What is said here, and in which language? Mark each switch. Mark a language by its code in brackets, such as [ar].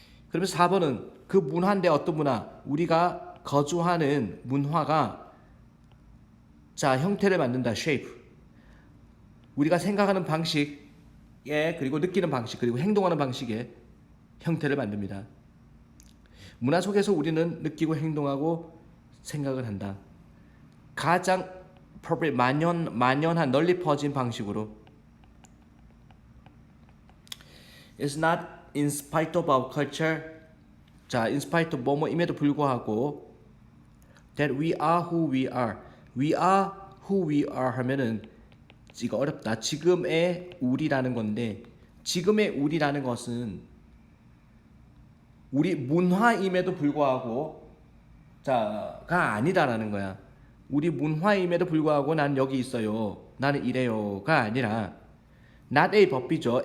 [ko] 그러면 4번은 그 문화인데 어떤 문화? 우리가 거주하는 문화가 자 형태를 만든다. [en] shape. [ko] 우리가 생각하는 방식에 그리고 느끼는 방식 그리고 행동하는 방식에 형태를 만듭니다. 문화 속에서 우리는 느끼고 행동하고 생각을 한다. 가장 만연한 널리 퍼진 방식으로 [en] It's not in spite of our culture 자, in spite of [ko] 뭐뭐임에도 불구하고 [en] that we are who we are we are who we are [ko] 하면은 이거 어렵다. 지금의 우리라는 건데 지금의 우리라는 것은 우리 문화임에도 불구하고 자가 아니다라는 거야. 우리 문화임에도 불구하고 난 여기 있어요. 나는 이래요가 아니라 not A 법비죠.